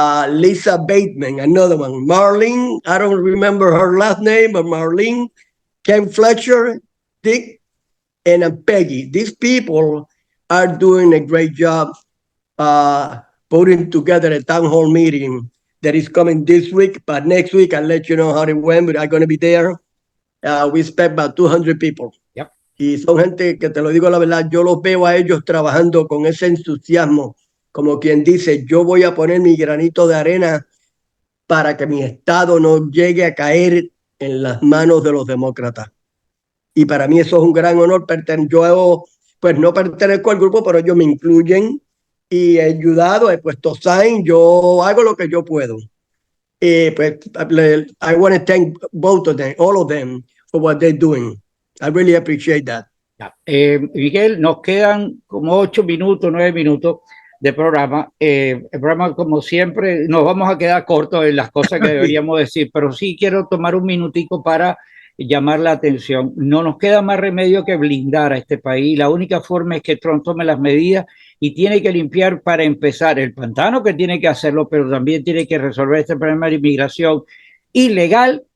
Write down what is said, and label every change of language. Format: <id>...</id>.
<en>Lisa Bateman, another one. Marlene, I don't remember her last name, but Marlene, Ken Fletcher, Dick, and Peggy. These people are doing a great job putting together a town hall meeting that is coming this week, but next week I'll let you know how it went. But I'm going to be there. We expect about 200 people. Yep.</en> <es>Y son gente que, te lo digo la verdad, yo los veo a ellos trabajando con ese entusiasmo, como quien dice, yo voy a poner mi granito de arena para que mi estado no llegue a caer en las manos de los demócratas. Y para mí eso es un gran honor. Yo pues no pertenezco al grupo, pero ellos me incluyen y he ayudado, he puesto sign, yo hago lo que yo puedo.</es> <en>Pues I want to thank both of them, all of them, for what they're doing. I really appreciate that.</en> <es>Miguel, nos quedan como 8 minutos, 9 minutos de programa. El programa, como siempre, nos vamos a quedar cortos en las cosas que deberíamos decir, pero sí quiero tomar un minutico para llamar la atención. No nos queda más remedio que blindar a este país. La única forma es que Trump tome las medidas y tiene que limpiar, para empezar, el pantano, que tiene que hacerlo, pero también tiene que resolver este problema de inmigración ilegal.</es>